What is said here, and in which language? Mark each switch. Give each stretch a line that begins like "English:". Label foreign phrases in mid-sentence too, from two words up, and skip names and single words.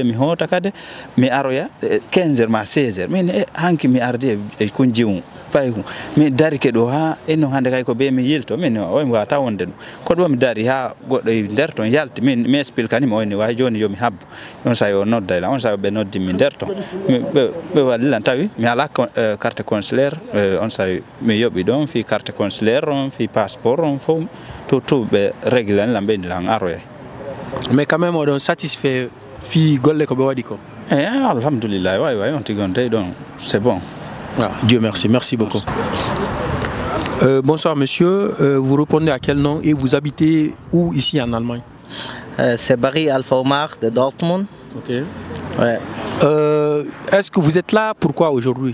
Fula: mi hoota kadi mi aroya 15 heures ma 16 heures min hanki mi ardi e kunjiwum payi kum mi darike ɗo ha ennon hande kay ko ɓe mi yilto min omi wawata wonde ɗum koɗo ɗo mi dari ha goɗɗo e nder ton yalti mi expliquanimo oyni way joni yomi habbo on sawi o noddayla on sawi ɓe noddimi nder ton ɓe wallilan tawi mi ala
French: carte consulaire
Fula: on sawi mi yoɓi ɗon fi
French: carte consulaire
Fula: on fi passeport on fof tout ɓe réglé lan ɓeydilan aroya
French: mais quand même
Fula: oɗon satisfait fi golle ko ɓe waɗi ko alhamdulillah way on tigi on tawi ɗon
French: c'est bon. Ah, Dieu merci, merci beaucoup. Bonsoir monsieur, vous répondez à quel nom et vous habitez où ici en Allemagne? C'est Barry Alpha Omar de Dortmund. Ok. Ouais. Est-ce que vous êtes là, pourquoi aujourd'hui?